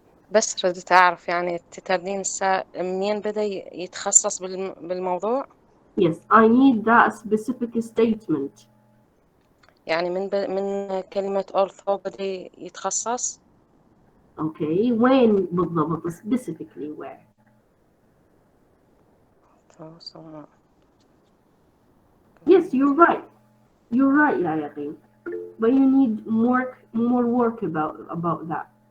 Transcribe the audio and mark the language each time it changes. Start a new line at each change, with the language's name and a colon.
Arabic: بس ردت أعرف يعني تتردين مين بدأ يتخصص بالموضوع؟
English: Yes, I need that specific statement.
Arabic: يعني من كلمة أورثو بدأ يتخصص؟
English: Okay, when
Arabic: بالضبط
English: specifically where? Yes, you're right. You're right يا يقين. But you need more work about that.